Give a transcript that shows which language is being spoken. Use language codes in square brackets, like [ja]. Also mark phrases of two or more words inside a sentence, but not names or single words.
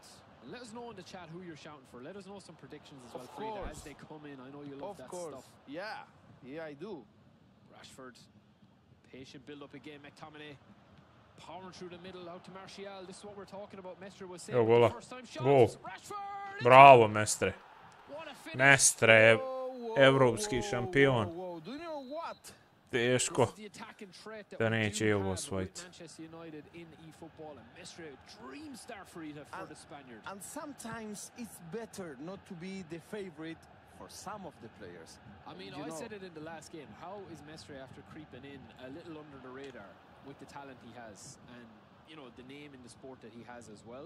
[en] And let us know in the chat who you're shouting for. Let us know some predictions as well, Of Frida, course. as they come in. I know you love Of that course. stuff. Yeah, I do. Rashford Patient build up again. McTominay powering through the middle out to Martial. This is what we're talking about. Mestre was saying [sr] Evo [en] the first time shots. [sr] gol. Rashford. Bravo, Mestre. Mestre je evropski šampion. [en] Do you know what? [sr] Teško da neće i ovo osvojiti. [en] Manchester United in eFootball and Mestre, dream start for the Spaniard. And sometimes it's better not to be the favorite for some of the players. I mean, I said it in the last game. How is Mestre after creeping in a little under the radar with the talent he has and, you know, the name in the sport that he has as well?